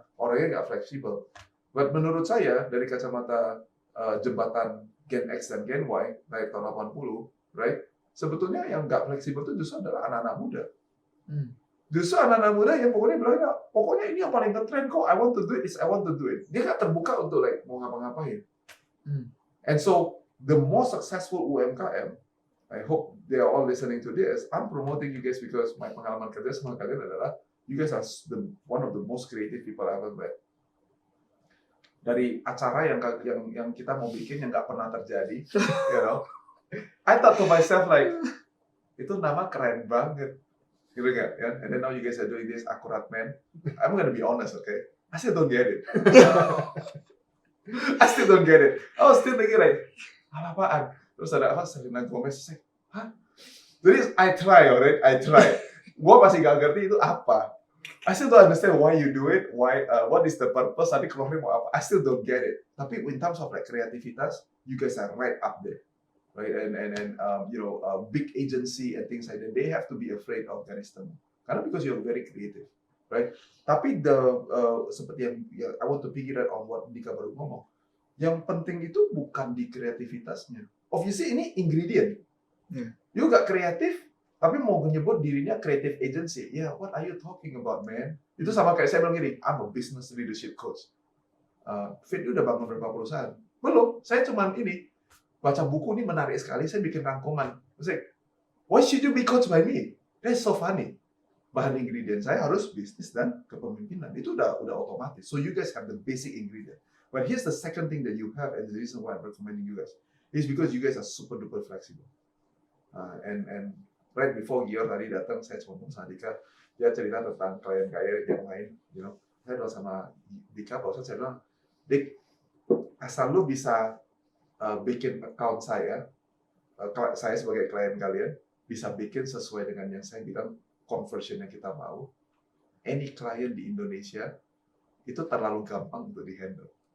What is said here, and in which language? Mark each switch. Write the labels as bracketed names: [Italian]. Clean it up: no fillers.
[Indonesian] Orangnya nggak fleksibel. But menurut saya, dari kacamata jembatan Gen X dan Gen Y, dari tahun 80, right? Sebetulnya yang nggak fleksibel itu justru adalah anak-anak muda. Justru anak-anak muda yang pokoknya bilang, pokoknya ini yang paling ngetrend kok, [English] I want to do it. [Indonesian] Dia nggak terbuka untuk mau ngapa-ngapain. [English] And so, the more successful UMKM, I hope they are all listening to this. I'm promoting you guys because my [Indonesian] pengalaman kerja sama kalian adalah [English] you guys are one of the most creative people I ever met. [Indonesian] Dari acara yang kita mau bikin yang nggak pernah terjadi, [English] you know, I thought to myself like, [Indonesian] itu nama keren banget, gitu kan? Yeah? [English] And then now you guys are doing this akurat man. I'm gonna be honest, okay? I still don't get it. I was still thinking like, apaan? [Indonesian] Terus ada apa? Selena Gomez. Hah? Jadi [English] I try. [Indonesian] Gua masih gak ngerti itu apa. [English] I still don't understand why you do it. Why? What is the purpose? [Indonesian] Tadi keluarnya mau apa? [English] I still don't get it. Tapi in terms of like kreativitas, you guys are right up there, right? And big agency and things like that. They have to be afraid of garis temu. Karena because you're very creative, right? [Indonesian] Tapi seperti yang [English] I want to figure out on what Dika [Indonesian] baru ngomong. Yang penting itu bukan di kreativitasnya. Obviously ini ingredient. You gak kreatif, tapi mau menyebut dirinya creative agency. [English] Yeah, what are you talking about, man? [Indonesian] Itu sama kayak saya bilang gini, [English] I'm a business leadership coach. [Indonesian] Fit udah bangun berapa perusahaan? Belum, saya cuman baca buku ini menarik sekali, saya bikin rangkuman. [English] Saya, why should you be coached by me? That's so funny. [Indonesian] Bahan ingredient saya harus bisnis dan kepemimpinan. Itu udah otomatis. [English] So you guys have the basic ingredient. But here's the second thing that you have, and the reason why I'm recommending you guys is because you guys are super duper flexible. [Indonesian] And right before Gior tadi datang, saya ngomong sama Dika, dia cerita tentang klien-klien yang lain, you know. Saya bilang sama Dika, saya bilang, Dik, asal lu bisa bikin account saya sebagai klien kalian, bisa bikin sesuai dengan yang saya bilang conversion yang kita mau, any client di Indonesia itu terlalu gampang untuk di-handle.